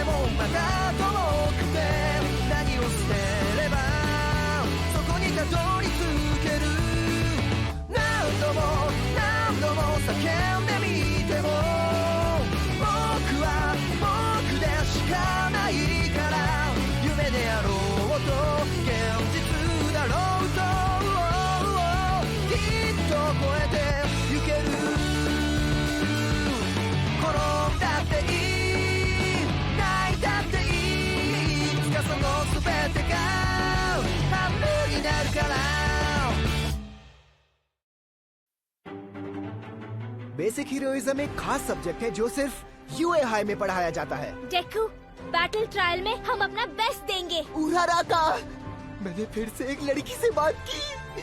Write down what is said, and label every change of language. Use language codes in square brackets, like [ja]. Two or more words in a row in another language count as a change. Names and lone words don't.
[ja] もまた遠くて何を捨てればそこにたどり着ける何度も叫んでみても僕は僕でしかないから夢であろうと現実だろうときっと超えてゆける転んだっていい泣いたっていいいつかその全てが半分になるから [en] basic heroism [hi] एक खास सब्जेक्ट है जो सिर्फ यूए हाई में पढ़ाया जाता है। डेकू, [en] battle trial [hi] में हम अपना बेस्ट देंगे। उराराका, मैंने फिर से एक लड़की से बात की।